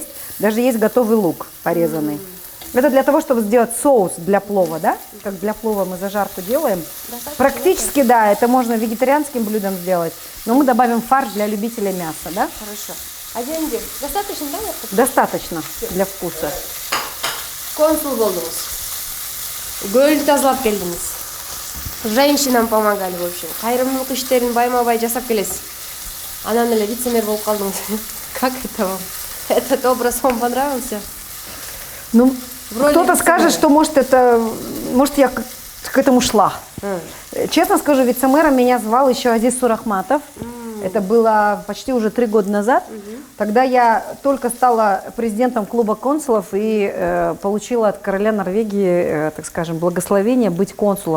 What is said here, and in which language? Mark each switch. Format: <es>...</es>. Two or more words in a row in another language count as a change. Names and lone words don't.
<ru>Даже есть готовый лук порезанный. Это для того, чтобы сделать соус для плова, да? Как для плова мы зажарку делаем. Практически, да, это можно вегетарианским блюдом сделать. Но мы добавим фарш для любителей мяса, да? Хорошо. Аденди, достаточно, да? Достаточно для вкуса.</ru> <ky>Консул болдуңуз. Көл тазалап келдиңиз.</ky> <ru>Женщинам помогали, в общем.</ru> <ky>Кайрымдуулук иштерин байма-бай жасап келесиз. Анан эле вице-мэр болуп калдыңыз.</ky> <ru>Как это вам? Этот образ вам понравился? Ну, кто-то скажет, что может я к этому шла. Честно скажу, вице-мэром меня звал еще Азиз Сурахматов. Это было почти уже 3 года назад. Тогда я только стала президентом клуба консулов и получила от короля Норвегии, так скажем, благословение быть консулом.</ru>